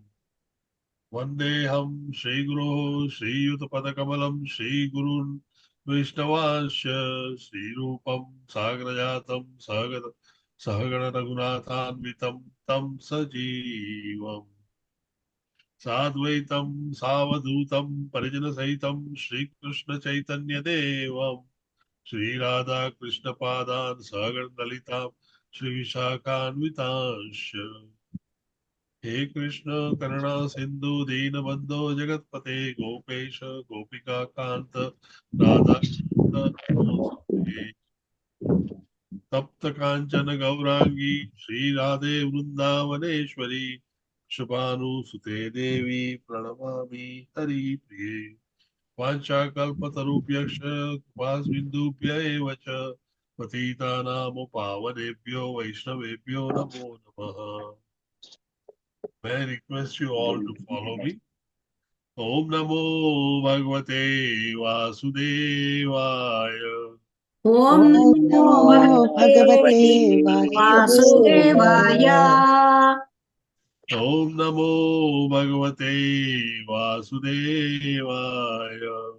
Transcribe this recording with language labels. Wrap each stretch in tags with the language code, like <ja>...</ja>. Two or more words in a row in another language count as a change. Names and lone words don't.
<sa>वन्देहं श्री गुरु श्री युतपदकमलं श्री गुरून् वैष्णवस्य श्री रूपं साग्रजातं सहगण रघुनाथान्वितं तं सजीवं साद्वैतं सावधूतं परिजन सहितं श्री कृष्ण चैतन्य देवं श्री राधा कृष्ण पादान् सगर दलितं श्री विशाखान्वितस्य. हे कृष्ण करुणा सिंधु दीन बंधो जगतपते गोपेश गोपिका कांत राधा तप्त कांचन गौरांगी श्री राधे वृंदावनेश्वरी शुभानुसुते देवी प्रणमामि हरि प्रिये वाञ्छाकल्पतरुभ्यश्च कृपासिन्धुभ्य एव च पतितानां पावनेभ्यो वैष्णवेभ्यो नमो नमः.</sa> <en>May I request you all to follow me?</en> <sa>ॐ नमो भगवते वासुदेवाय. Om Om Namo Namo Bhagavate भगवते वासुदेवाय. Vasudevaya. ॐ नमो भगवते वासुदेवाय.</sa>